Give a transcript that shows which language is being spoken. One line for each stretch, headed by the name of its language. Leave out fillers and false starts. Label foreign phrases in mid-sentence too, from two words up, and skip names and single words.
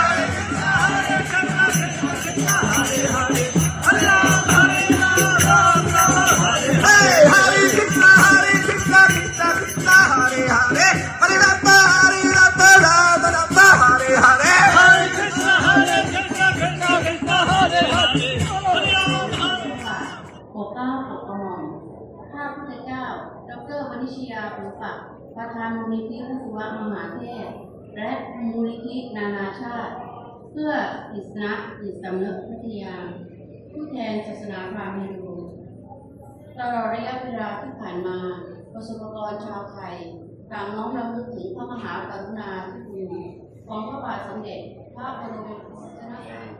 Sanskrit: Hare Krishna Krishna Krishna Hare Hare Hare Rama Rama Rama Hare Hare Hare Krishna Krishna Krishna Hare Hare Hare Rama
Thai: ปกเกล้าปกกระหม่อมข้าพุทธเจ้าดร. วณิชยาภูปักษ์ประธานมูลนิธิพระศิวะมหาเทพและมูลนิธินานาชาติ เพื่ออิสระจิตสำนึกวิทยา ผู้แทนศาสนาพราหมณ์ฮินดูตลอดระยะเวลาที่ผ่านมาประสบกรชาวไทยต่างน้อมรำลึกถึงพระมหากรุณาธิคุณของพระบาทสมเด็จพระบรมชนก